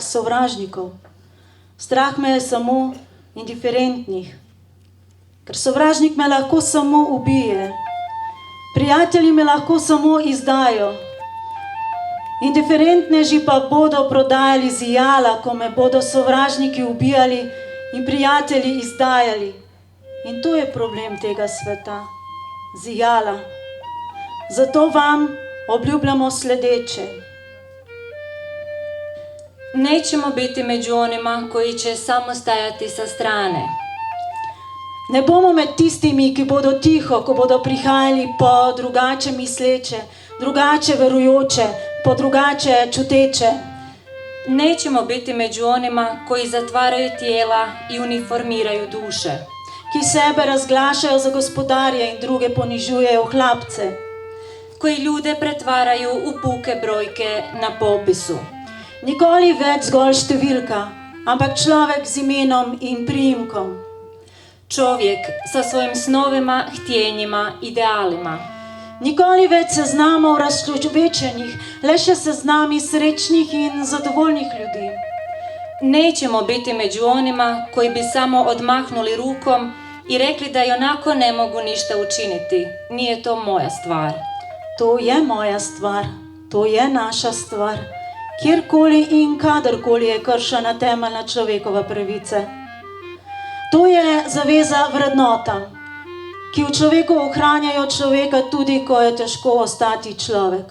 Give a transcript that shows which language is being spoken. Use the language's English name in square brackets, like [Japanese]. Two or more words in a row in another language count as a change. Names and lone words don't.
[Slovenian] sovražnikov, strah me je samo indiferentnih, ker sovražnik me lahko samo ubije, prijatelji me lahko samo izdajo, indiferentneži pa bodo prodajali zijala, ko me bodo sovražniki ubijali in prijatelji izdajali. In to je problem tega sveta, zijala. Zato vam obljubljamo sledeće. [Croatian] Nećemo biti među onima koji će samo stajati sa strane. [Slovenian] Ne bomo med tistimi, ki bodo tiho, ko bodo prihajali po drugače misleče, drugače verujoče, po drugače čuteče. [Croatian] Nećemo biti među onima koji zatvaraju tijela i uniformiraju duše. [Slovenian] Ki sebe razglašajo za gospodarje in druge ponižujejo v hlapce. [Croatian] Koji ljude pretvaraju u puke brojke na popisu. [Slovenian] Nikoli več zgolj številka, ampak človek z imenom in priimkom. [Croatian] Čovjek sa svojim snovima, htjenjima, idealima. [Slovenian] Nikoli več seznamov razčlovečenih, le še seznami srečnih in zadovoljnih ljudi. [Croatian] Nećemo biti među onima koji bi samo odmahnuli rukom i rekli da ionako ne mogu ništa učiniti. Nije to moja stvar. To je moja stvar, to je naša stvar, [Slovenian] kjerkoli in kadarkoli je kršena temeljna človekova pravice. To je zaveza vrednotam, ki v človeku ohranjajo človeka tudi, ko je težko ostati človek.